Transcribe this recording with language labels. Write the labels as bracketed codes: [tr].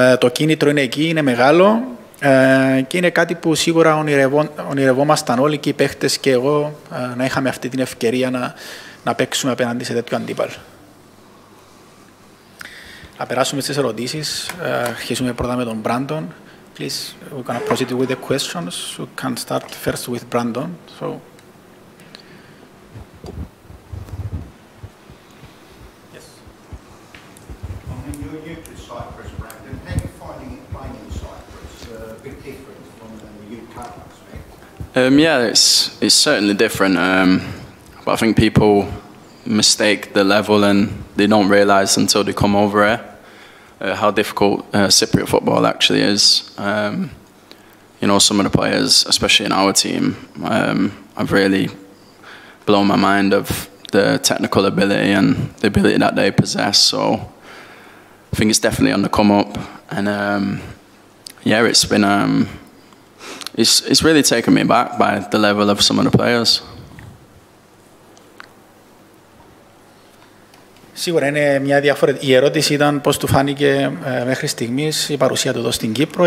[el] Το κίνητρο είναι εκεί, είναι μεγάλο και είναι κάτι που σίγουρα ονειρευόμασταν όλοι και οι παίχτες και εγώ να είχαμε αυτή την ευκαιρία να παίξουμε απέναντι σε τέτοιο αντίπαλο. Θα περάσουμε στις ερωτήσεις. Αρχίσουμε πρώτα με τον Brandon. [en] Please, we're going to proceed with the questions. We can start first with Brandon. So. Yes. When you're new to Cyprus, Brandon, how are you finding it playing in Cyprus? A bit different from the UK aspect? Yeah, it's certainly different. But I think people mistake the level, and they don't realise until they come over here how difficult Cypriot football actually is. You know, some of the players, especially in our team, have really blown my mind of the technical ability and the ability that they possess. So I think it's definitely on the come up, and yeah, it's been it's really taken me back by the level of some of the players. [el] Σίγουρα είναι μια διαφορετική. Η ερώτηση ήταν πώς του φάνηκε μέχρι στιγμής η παρουσία του εδώ στην Κύπρο.